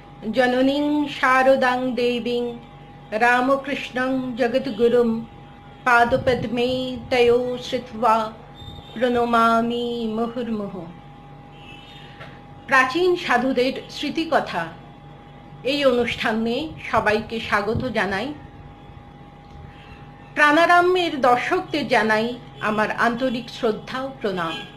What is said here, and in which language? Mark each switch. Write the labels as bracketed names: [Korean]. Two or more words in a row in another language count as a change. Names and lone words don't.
[Sanskrit] जननीं शारदां देवीं रामकृष्णं जगद्गुरुं पादपद्मे तयो श्रुत्वा প্রণমামি মুহুর্মুহু। [Bangla] প্রাচীন সাধুদের স্মৃতিকথা এই অনুষ্ঠানে সবাইকে স্বাগত জানাই। প্রাণারামের দর্শকদের জানাই আমার আন্তরিক শ্রদ্ধা ও প্রণাম।